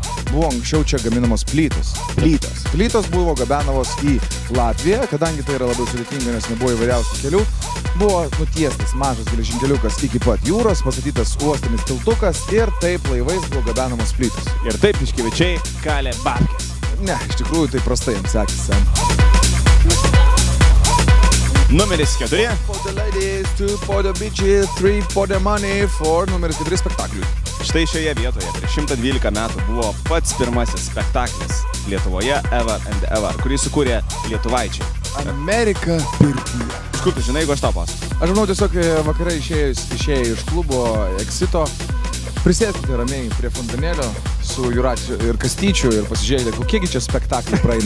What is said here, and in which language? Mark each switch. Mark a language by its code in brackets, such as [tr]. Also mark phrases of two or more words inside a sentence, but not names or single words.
[lt] Buvo anksčiau čia gaminamos plytos. Plytos buvo gabenamos į Latviją, kadangi tai yra labai sudėtinga, nes nebuvo įvairiausių kelių. Buvo nutiestas mažas geležinkeliukas iki pat jūros, pastatytas uostinis tiltukas ir taip laivais buvo gabenamos plytos. Ir taip Tiškevičiai kalė babkes. Ne, iš tikrųjų tai prastai jiems sekėsi. Numeris 4. [en] For the ladies, 2 for the bitches, 3 for the money, 4 [lt] numeris 4 spektakliui. Štai šioje vietoje prieš 112 metų buvo pats pirmasis spektaklis Lietuvoje Ever and Ever, kurį sukūrė lietuvaičiai. Amerika pirtyje. Iš kur tu žinai, jeigu aš tau pasakoju? Aš žinau, tiesiog vakarai išėję iš klubo Exito, prisėskite ramiai prie fontanėlio su Juračiu ir Kastyčiu ir pasižiūrėkite, kokiegi čia spektaklį praeina.